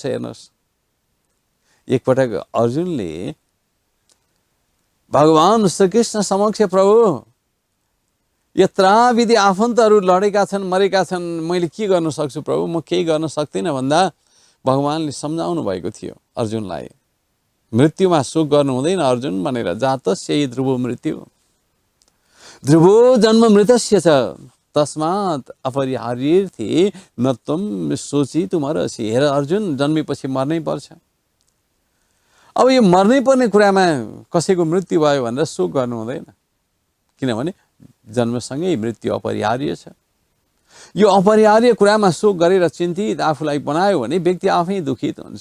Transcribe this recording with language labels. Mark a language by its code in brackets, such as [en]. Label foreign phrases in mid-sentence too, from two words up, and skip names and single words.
[ne] हेर्नुहोस्, एकपटक अर्जुनले भगवान श्रीकृष्ण समक्ष प्रभु यत्राविधि आफन्तहरू लडेका छन्, मरेका छन्, मैले के गर्न सक्छु प्रभु, म केही गर्न सक्दिनँ भन्दा भगवानले सम्झाउनु भएको थियो अर्जुनलाई, मृत्युमा शोक गर्नु हुँदैन अर्जुन भनेर, [sa] जातस्यै ध्रुवो मृत्यु। ध्रुवो जन्म मृतस्य छ तस्मात् अपरिहार्येर्थी न त्वं शोचितुमर्हसि। [ne] हेर अर्जुन, जन्मेपछि मर्नै पर्छ। अब यो मर्नै पर्ने कुरामा कसैको मृत्यु भयो भनेर शोक गर्नु हुँदैन, किनभने जन्मसँगै मृत्यु अपरिहार्य छ। यो अपरिहार्य कुरामा शोक गरेर चिन्तित आफूलाई बनायो भने व्यक्ति आफै दुखित हुन्छ।